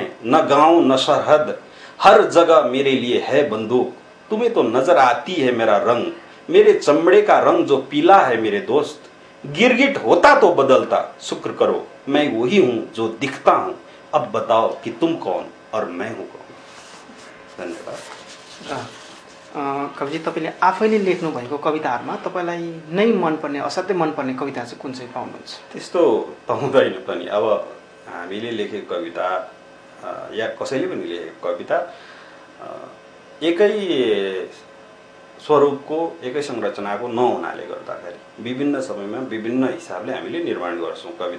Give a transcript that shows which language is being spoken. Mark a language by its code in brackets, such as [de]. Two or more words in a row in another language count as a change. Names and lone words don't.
[hi] न गांव न सरहद हर जगह मेरे लिए है बंदूक। तुम्हें तो नजर आती है मेरा रंग, मेरे चमड़े का रंग जो पीला है मेरे दोस्त। गिरगिट होता तो बदलता, शुक्र करो मैं वही हूं जो दिखता हूं। अब बताओ कि तुम कौन और मैं हूं कौन। धन्यवाद। [ne] कविजी तपाईँले आफैले लेख्नु भएको कविताहरूमा तपाईँलाई नै मनपर्ने असाध्यै मनपर्ने कविता चाहिँ कुन चाहिँ पाउनुहुन्छ? त्यस्तो त हुँदैन पनि। अब हामीले लेखेको कविता या कसैले पनि लेखेको कविता एकै स्वरूपको एकै संरचनाको नहुनाले गर्दाखेरि विभिन्न समयमा विभिन्न हिसाबले हामीले निर्माण गर्छौँ कविता।